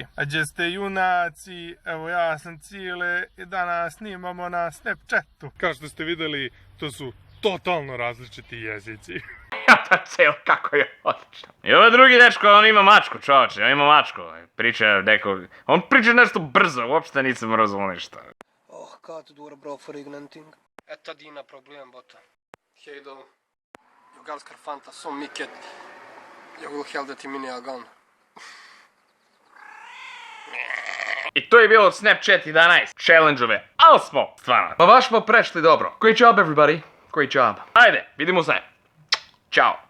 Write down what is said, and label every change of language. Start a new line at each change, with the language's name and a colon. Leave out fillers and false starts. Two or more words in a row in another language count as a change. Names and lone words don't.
Bosnian: A gdje ste junaci, evo ja sam Cile i danas snimamo na Snapchatu. Kao što ste vidjeli, to su totalno različiti jezici. Ja Cilo, kako je odlično. I ovaj drugi dečko, on ima mačku, čovače, on ima mačku. Priča neko, on priča nešto brzo, uopšte nisam razumio ništa.
Swedish: Kat dura bra för ingenting. Ett av dina problem borta. Hej då. Jag älskar Fanta så mycket. Jag vill hälla det till mina ögon.
Bosnian: I to je bilo Snapchat 11 challenge-ove, ali smo, stvarno, pa baš smo prešli dobro.
English: Great job everybody, great job.
Bosnian: Ajde, vidimo se. Ćao.